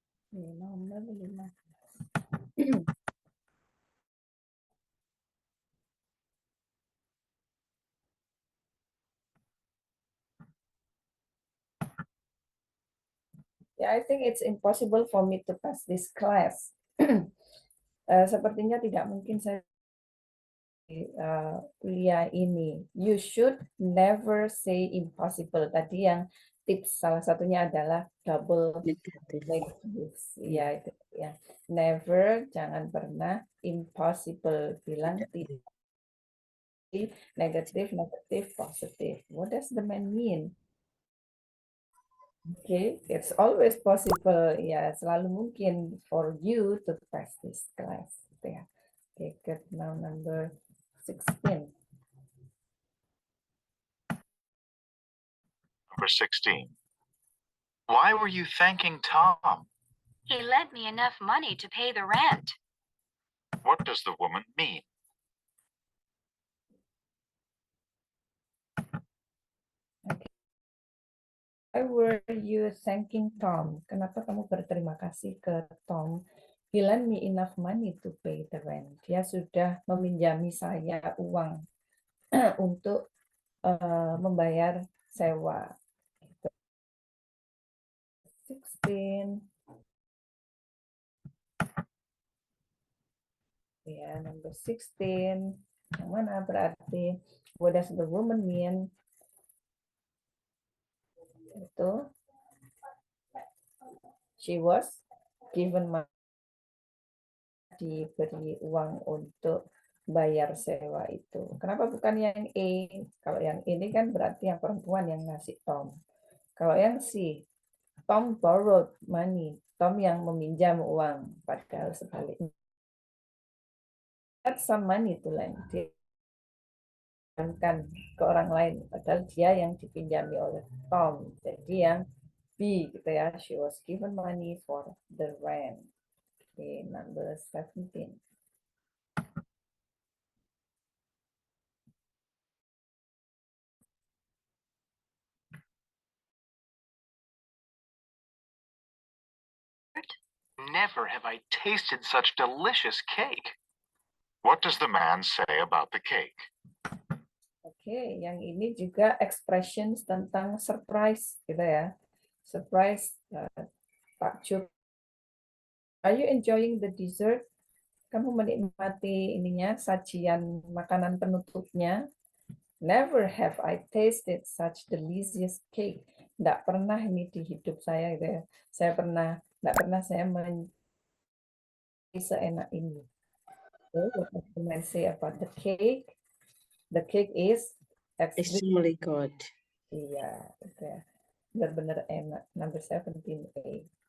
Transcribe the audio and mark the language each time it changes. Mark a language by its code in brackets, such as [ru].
[id] Nomor 15. [en] Yeah, I think it's impossible for me to pass this class. [id] Sepertinya tidak mungkin saya kuliah ini. [en] You should never say impossible. [id] Tadi yang tips salah satunya adalah [en] double negative. [id] Ya, itu ya. Never, jangan pernah. Impossible, bilang tidak. Negative, positive. [en] What does the man mean? Okay, it's always possible. [id] Ya, selalu mungkin [en] for you to pass this class. Ya. Okay, good. Now number 16. Number 16. Why were you thanking Tom? He lent me enough money to pay the rent. What does the woman mean? Why were you thanking Tom? [id] Kenapa kamu berterima kasih ke Tom? [en] He lent me enough money to pay the rent. [id] Dia sudah meminjami saya uang untuk membayar sewa. 16. Ya, [en] number 16. [id] Yang mana berarti [en] What does the woman mean? [id] Itu [en] she was given money, [id] diberi uang untuk bayar sewa itu. Kenapa bukan yang A? Kalau yang ini kan berarti yang perempuan yang ngasih Tom. Kalau yang C, [en] Tom borrowed money. [id] Tom yang meminjam uang. Padahal sebaliknya. [en] Had some money to lend. [id] Dia ke orang lain. Padahal dia yang dipinjami oleh Tom. Jadi yang B gitu ya. [en] She was given money for the rent. Okay, number 17. Never have I tasted such delicious cake. What does the man say about the cake? [id] Oke, yang ini juga expressions tentang surprise gitu ya. Surprise, takjub. [en] Are you enjoying the dessert? [id] Kamu menikmati ininya, sajian makanan penutupnya. [en] Never have I tasted such delicious cake. [id] Nggak pernah ini di hidup saya gitu ya. Nggak pernah saya seenak ini. [en] So, what does the man say about the cake? The cake is Extremely good. [id] Iya, gitu ya. Benar-benar enak. Number 17A.